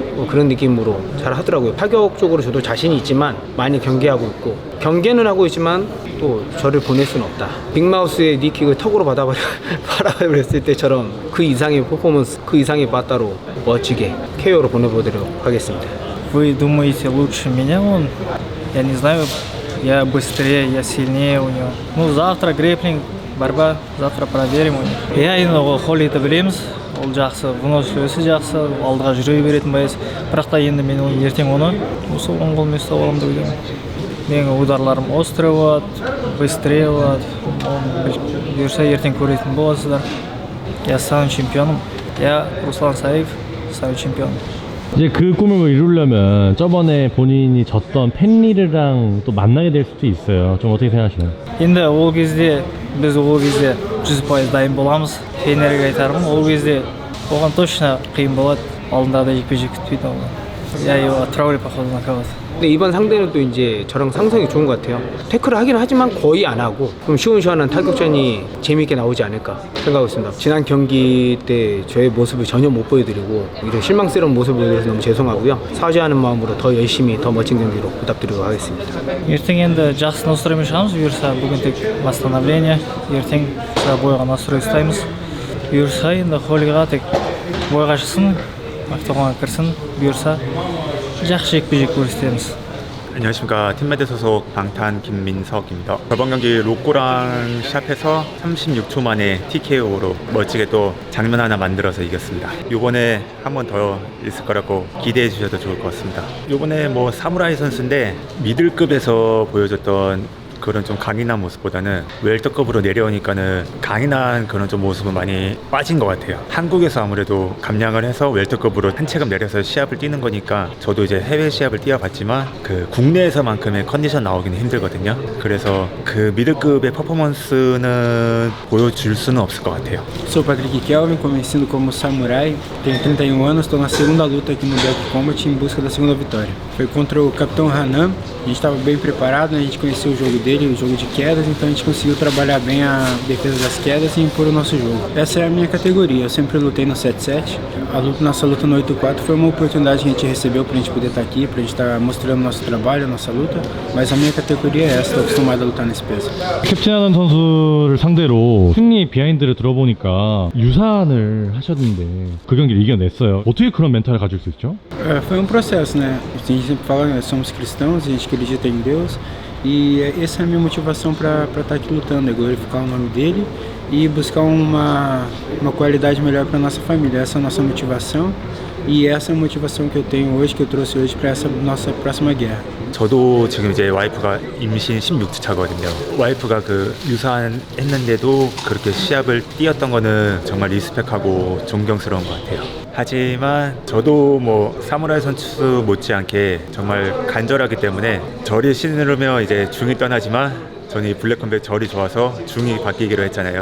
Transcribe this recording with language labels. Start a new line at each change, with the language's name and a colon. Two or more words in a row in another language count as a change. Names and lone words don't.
Korean: 뭐 그런 느낌으로 잘 하더라고요. 타격적으로 저도 자신이 있지만 많이 경계하고 있고 경계는 하고 있지만 또 저를 보낼 수는 없다. 빅마우스의 니킥을 턱으로 받아버렸을 때처럼 그 이상의 퍼포먼스, 그 이상의 빠따로 멋지게 KO로 보내보도록 하겠습니다.
Russian: Вы думаете лучше меня он? Я не знаю, я быстрее, я сильнее у него. Ну, завтра грэплинг, борьба, завтра проверим у него.
Kazakh: Я енді ол Холлиді білеміз, ол жақсы, выносливосі жақсы, алдыға жүре беретін байыз. Бірақ та енді мен ертең оны осы оң қолмен ұстап аламын деп ойлаймын. Менің ударларым острый болады, быстрее болады. Бұйырса ертең көретін боласыздар. Я стану чемпионом. Я Руслан Сариев, стану чемпионом.
Korean: 이제 그 꿈을 이루려면 저번에 본인이 졌던 펜리르랑 또 만나게 될 수도 있어요. 좀 어떻게 생각하시나요?
Kazakh: енді ол кезде біз 100% дайын боламыз. Тренерге айтармын, ол кезде оған точно қиын болады. алдындағы жекпе-жек күтпейді ол.
Russian: Я его отправлю походу на кого-то.
Korean: 근데 이번 상대는 또 이제 저랑 상성이 좋은 것 같아요. 태클을 하긴 하지만 거의 안 하고 좀 시원시원한 타격전이 재미있게 나오지 않을까 생각하고 있습니다. 지난 경기 때 저의 모습을 전혀 못 보여드리고 이런 실망스러운 모습을 보여드려서 너무 죄송하고요. 사죄하는 마음으로 더 열심히 더 멋진 경기로 보답드리도록 하겠습니다.
Kazakh: ертең енді жақсы настроймен шығамыз, бұйырса бүгін тек восстановление, ертең бойға настрой ұстаймыз. бұйырса енді Холлиға тек бойға шықсын, октагонға кірсін, бұйырса жақсы жекпе-жек көрсетеміз.
Korean: 안녕하십니까. 팀메드 소속 방탄 김민석입니다. 저번 경기 로꼬랑 시합해서 36초 만에 TKO로 멋지게 또 장면 하나 만들어서 이겼습니다. 요번에 한 번 더 있을 거라고 기대해 주셔도 좋을 것 같습니다. 요번에 뭐 사무라이 선수인데 미들급에서 보여줬던 그런 좀 강인한 모습보다는 웰터급으로 내려오니까는 강인한 그런 좀 모습은 많이 빠진 것 같아요. 한국에서 아무래도 감량을 해서 웰터급으로 한 체급 내려서 시합을 뛰는 거니까 저도 이제 해외 시합을 뛰어봤지만 그 국내에서만큼의 컨디션 나오기는 힘들거든요. 그래서 그 미들급의 퍼포먼스는 보여줄 수는 없을 것 같아요.
Portuguese: Sou Patrick Kelvin, conhecido como Samurai, tenho 31 anos, estou na segunda luta aqui no Black Combat em busca da segunda vitória. Foi contra o Capitão Hanan, a gente estava bem preparado, a gente conheceu o jogo dele, o jogo de quedas, então a gente conseguiu trabalhar bem a defesa das quedas e impor o nosso jogo. Essa é a minha categoria, eu sempre lutei no 7-7, nossa luta no 8-4 foi uma oportunidade que a gente recebeu para a gente poder estar aqui, para a gente estar mostrando nosso trabalho, nossa luta, mas a minha categoria é essa, estou acostumado a lutar nesse peso.
Korean: 캡틴하는 선수를 상대로 승리 비하인드를 들어보니까 유산을 하셨는데 그 경기를 이겨냈어요. 어떻게 그런 멘탈을 가질 수 있죠?
Portuguese: Foi processo, né? A gente sempre fala, nós somos cristãos, a gente acredita em Deus e essa é a minha motivação para estar aqui lutando, é glorificar o nome dele e buscar uma qualidade melhor para nossa família. Essa é a nossa motivação e essa é a motivação que eu tenho hoje, que eu trouxe hoje para essa nossa próxima guerra.
Korean: 저도 지금 이제 와이프가 임신 16주 차거든요. 와이프가 그 유산했는데도 그렇게 시합을 뛰었던 거는 정말 리스펙하고 존경스러운 것 같아요. 하지만 저도 뭐 사무라이 선수 못지않게 정말 간절하기 때문에 저리 신으면 이제 중이 떠나지만 저는 이 블랙컴뱃 절이 좋아서 중이 바뀌기로 했잖아요.